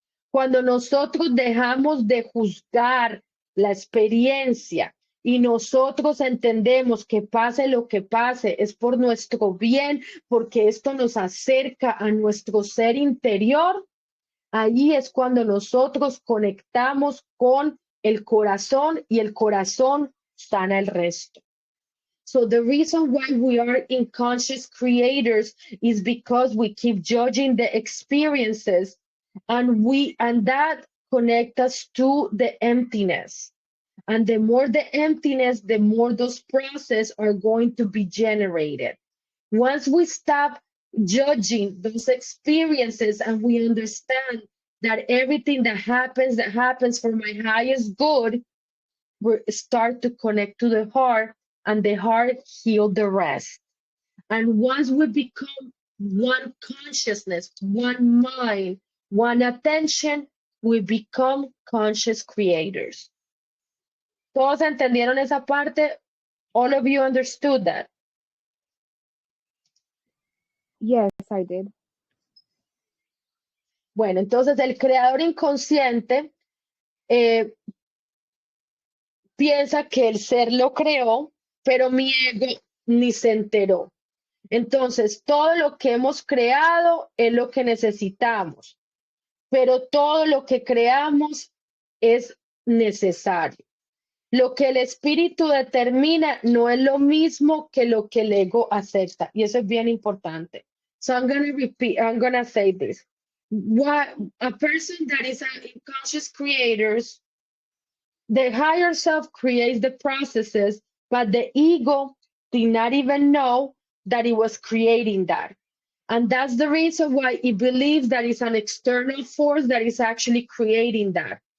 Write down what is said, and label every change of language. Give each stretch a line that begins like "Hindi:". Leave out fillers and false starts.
Spanish: Cuando nosotros dejamos de juzgar la experiencia y nosotros entendemos que pase lo que pase, es por nuestro bien, porque esto nos acerca a nuestro ser interior, ahí es cuando nosotros conectamos con el corazón y el corazón sana el resto.
English: So the reason why we are unconscious creators is because we keep judging the experiences and that connects us to the emptiness. And the more the emptiness, the more those processes are going to be generated. Once we stop judging those experiences and we understand that everything that happens for my highest good, we start to connect to the heart, and the heart heal the rest. And once we become one consciousness, one mind, one attention, we become conscious creators.
Spanish: ¿Todos entendieron esa parte?
English: All of you understood that? Yes, I did.
Spanish: Bueno, entonces el creador inconsciente piensa que el ser lo creó, pero mi ego ni se enteró. Entonces, todo lo que hemos creado es lo que necesitamos, pero todo lo que creamos es necesario. Lo que el espíritu determina no es lo mismo que lo que el ego acepta, y eso es bien importante.
English: So I'm going to say this. A person that is an unconscious creators, the higher self creates the processes, but the ego did not even know that it was creating that. And that's the reason why it believes that it's an external force that is actually creating that.